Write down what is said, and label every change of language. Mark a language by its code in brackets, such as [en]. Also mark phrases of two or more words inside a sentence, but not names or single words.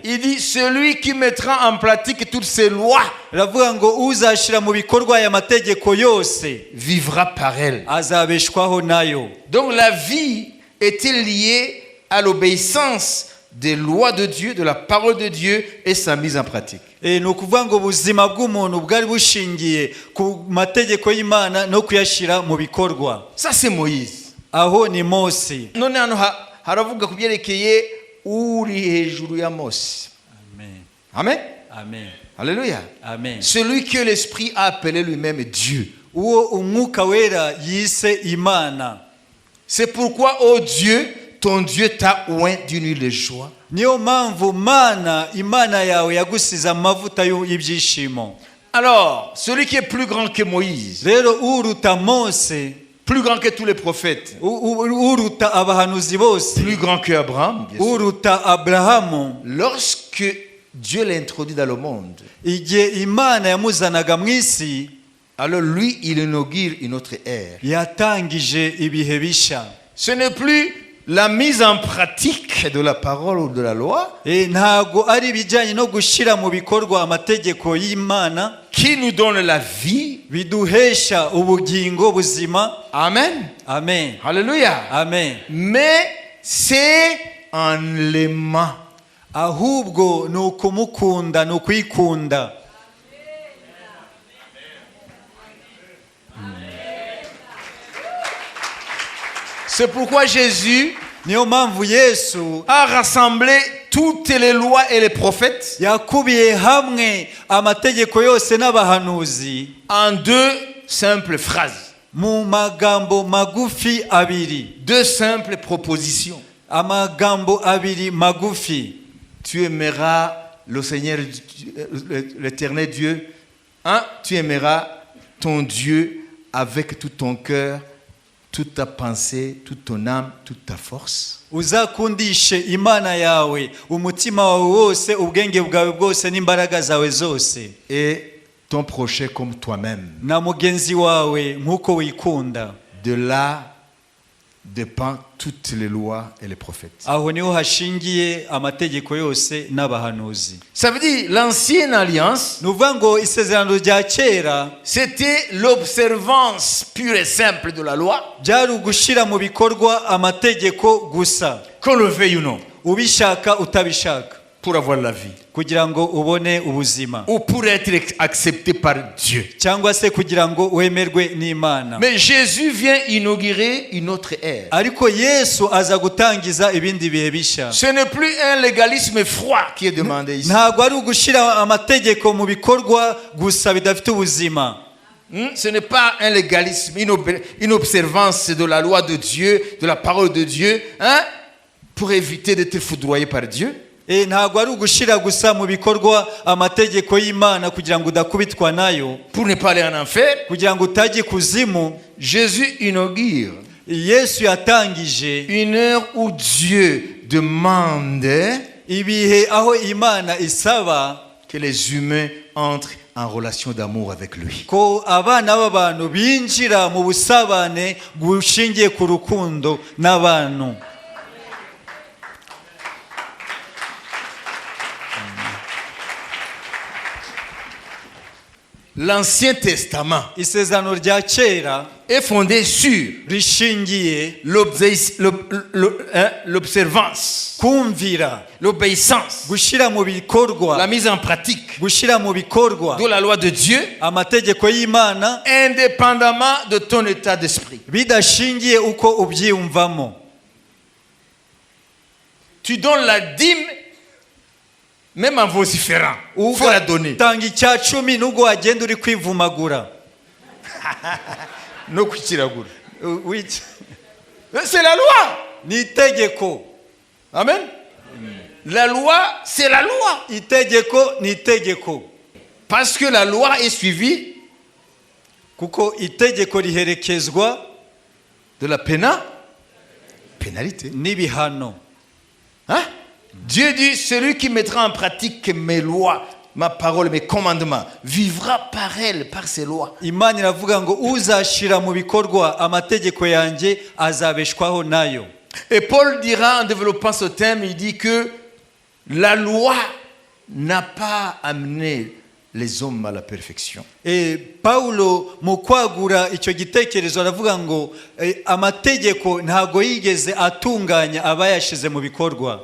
[fr] Il dit celui qui mettra en pratique toutes ces lois [rw] Ravuga ngo uzashira mu bikorwa aya mategeko yose [fr] vivra par elles. [rw] azabeshwaho nayo. [fr] Donc la vie était liée à l'obéissance des lois de Dieu, de la parole de Dieu et sa mise en pratique. [rw] Ni ukuvuga ngo ubuzima bw'umuntu bwari bushingiye ku mategeko y'Imana no kuyashira mu bikorwa. [fr] Ça c'est Moïse. [rw] Aho ni Mose. None hano haravuga ku byerekeye uri hejuru ya Mose. Amen. Amen. Amen. [fr] Alléluia. Amen. Celui que l'Esprit a appelé lui-même Dieu. [rw] Uwo umwuka wera yise Imana. [fr] C'est pourquoi, ô Dieu, ton Dieu t'a oint d'une huile de joie. [rw] Niyo mpamvu Mana Imana yawe yagusize amavuta y'ibyishimo. [fr] Alors, celui qui est plus grand que Moïse, [rw] Rero uruta Mose, [fr] plus grand que tous les prophètes, [rw] uruta abahanuzi bose, [fr] plus grand que Abraham, bien sûr. [rw] uruta Aburahamu, [fr] Lorsque Dieu l'a introduit dans le monde, [rw] igihe Imana yamuzanaga mu isi, [fr] alors lui, il inaugure une autre ère. [rw] yatangije ibihe bisha. [fr] Ce n'est plus la mise en pratique de la parole ou de la loi [rw] Ntago ari ibijyanye no gushira mu bikorwa amategeko y'Imana [fr] qui nous donne la vie. [rw] biduhesha ubugingo buzima. Amen. Amen. [fr] Alléluia. Amen. Mais c'est en l'aimant. [rw] Ahubwo ni ukumukunda, ni ukwikunda. [fr] C'est pourquoi Jésus [rw] Niyo mpamvu Yesu [fr] a rassemblé toutes les lois et les prophètes [rw] yakubiye hamwe amategeko yose n'abahanuzi [fr] en 2 simples phrases, [rw] mu magambo magufi abiri. [fr] 2 simples propositions. [rw] Amagambo abiri magufi. [fr] Tu aimeras le Seigneur, l'éternel Dieu, hein? Tu aimeras ton Dieu avec tout ton cœur, toute ta pensée, toute ton âme, toute ta force. [rw] Uzakundishe Imana yawe umutima wawe wose, ubwenge bwawe bwose n'imbaraga zawe zose, [fr] Et ton prochain comme toi-même. [rw] na mugenzi wawe nk'uko wikunda. [fr] De là dépend toutes les lois et les prophètes. [rw] Aho niho hashingiye amategeko yose n'abahanuzi. [fr] Ça veut dire l'ancienne alliance, [rw] Nuvuga ngo isezerano rya kera [fr] c'était l'observance pure et simple de la loi, [rw] byari ugushira mu bikorwa amategeko gusa, [fr] qu'on le veuille ou non, [rw] ubishaka utabishaka, [fr] pour avoir la vie, [rw] kugira ngo ubone ubuzima, [fr] ou pour être accepté par Dieu. [rw] cyangwa se kugira ngo wemerwe n'Imana. [fr] Mais Jésus vient inaugurer une autre ère. [rw] Ariko Yesu aza gutangiza ibindi bihe bisha. [fr] Ce n'est plus un légalisme froid qui est demandé ici. [rw] Ntabwo ari ugushira amategeko mu bikorwa gusa bidafite ubuzima. [fr] Ce n'est pas un légalisme, une observance de la loi de Dieu, de la parole de Dieu, hein, pour éviter d'être foudroyé par Dieu. [rw] Ntabwo ari ugushira gusa mu bikorwa amategeko y'Imana kugira ngo udakubitwa nayo, [fr] Pour ne pas aller en enfer, [rw] kugira ngo utajye kuzimu. [fr] Jésus inaugure [rw] Yesu yatangije [fr] une heure où Dieu demande [rw] ibihe aho Imana isaba [fr] que les humains entrent en relation d'amour avec lui. [rw] ko abana b'abantu binjira mu busabane bushingiye ku rukundo n'abantu. [fr] L'Ancien Testament [rw] Isezerano rya kera [fr] est fondé sur [rw] rishingiye [fr] l'observance, [rw] kumvira, [fr] l'obéissance, [rw] gushira mu bikorwa, [fr] la mise en pratique [rw] gushira mu bikorwa [fr] de la loi de Dieu, [rw] amategeko y'Imana, [fr] indépendamment de ton état d'esprit. [rw] bidashingiye uko ubyiyumvamo. [fr] tu donnes la dîme, même en vociférant. Il faut la donner. [rw] Tanga icya cumi nubwo wagenda uri kwivumagura. No kwikiragura. Wiki. [fr] C'est la loi. [rw] Ni itegeko. [fr] Amen. La loi, c'est la loi. [rw] Itegeko ni itegeko. [fr] Parce que la loi est suivie [rw] Kuko itegeko riherekezwa [fr] de la pénalité. [rw] N'ibihano. [fr] Hein? Dieu dit, celui qui mettra en pratique mes lois, ma parole, mes commandements, vivra par elles, par ces lois. [rw] Imana iravuga ngo uzashira mu bikorwa amategeko yanjye azabeshwaho nayo. [fr] Et Paul dira en développant ce thème, il dit que la loi n'a pas amené les hommes à la perfection. [rw] Paulo mu kwagura icyo gitekerezo aravuga ngo amategeko ntago yigeze atunganya abayashize mu bikorwa.